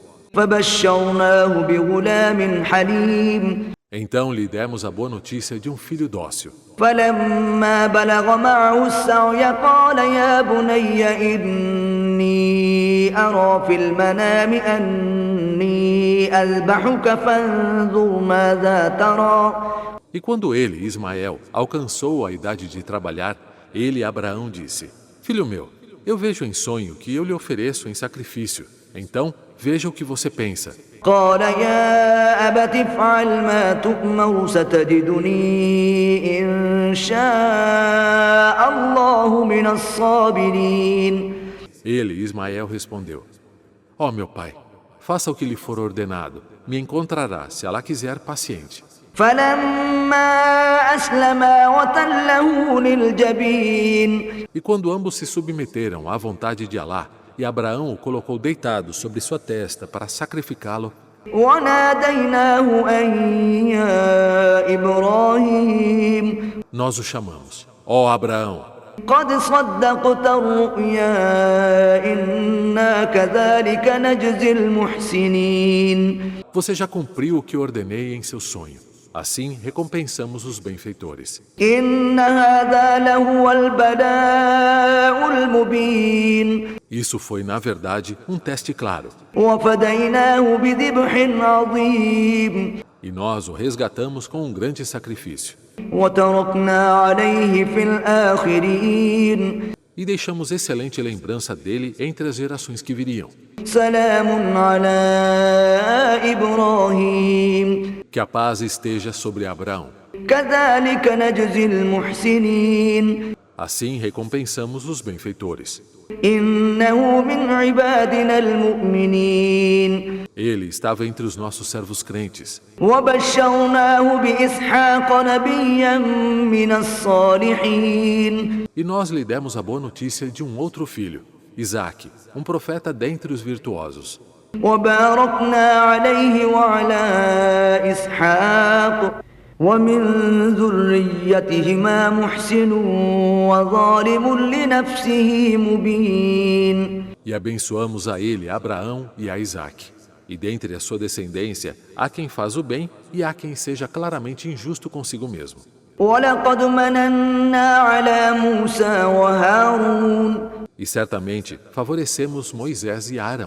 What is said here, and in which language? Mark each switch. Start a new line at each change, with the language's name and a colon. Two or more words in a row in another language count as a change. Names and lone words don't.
Arabic: فَبَشَّرْنَاهُ بِغُلَامٍ حَلِيمٍ
Portuguese: Então lhe demos a boa notícia de um filho dócil.
Arabic: فَلَمَّا بَلَغَ مَعَهُ السَّعْيَ قَالَ يَا بُنَيَّ إِنِّي أَرَىٰ فِي الْمَنَامِ أَنِّي أَذْبَحُكَ فَانظُرْ مَاذَا تَرَىٰ
Portuguese: E quando ele, Ismael, alcançou a idade de trabalhar, ele, Abraão, disse: Filho meu, eu vejo em sonho que eu lhe ofereço em sacrifício. Então, veja o que você pensa.
Arabic: قال يا أبت افعل ما تؤمر ستجدني إن شاء الله من الصابرين
Portuguese: Ele, Ismael, respondeu: Ó meu pai, faça o que lhe for ordenado. Me encontrará, se Alá quiser, paciente.
Arabic: فلما أسلما وتله للجبين
Portuguese: E quando ambos se submeteram à vontade de Alá, e Abraão o colocou deitado sobre sua testa para sacrificá-lo,
Arabic: وناديناه أن يا إبراهيم
Portuguese: nós o chamamos: Ó Abraão,
Arabic: قد صدقت الرؤيا إنا كذلك نجزي المحسنين
Portuguese: você já cumpriu o que ordenei em seu sonho. Assim recompensamos os benfeitores.
Arabic: إن هذا لهو البلاء المبين
Portuguese: Isso foi, na verdade, um teste claro.
Arabic: وفديناه بذبح عظيم
Portuguese: E nós o resgatamos com um grande sacrifício.
Arabic: وتركنا عليه في الآخرين
Portuguese: E deixamos excelente lembrança dele entre as gerações que viriam.
Arabic: سلام على إبراهيم
Portuguese: Que a paz esteja sobre Abraão.
Arabic: كذلك نجزي المحسنين
Portuguese: Assim recompensamos os benfeitores.
Arabic: إنه من عبادنا المؤمنين
Portuguese: Ele estava entre os nossos servos crentes.
Arabic: وبشرناه بإسحاق نبيا من الصالحين
Portuguese: E nós lhe demos a boa notícia de um outro filho, Isaque, um profeta dentre os virtuosos.
Arabic: وباركنا عليه وعلى إسحاق ومن ذريتهما محسن وظالم لنفسه مبين
Portuguese: E abençoamos a ele, Abraão e a Isaque. E dentre a sua descendência, há quem faz o bem e há quem seja claramente injusto consigo mesmo.
Arabic: ولقد مننا على موسى وهارون
Portuguese: E certamente favorecemos Moisés e Arão.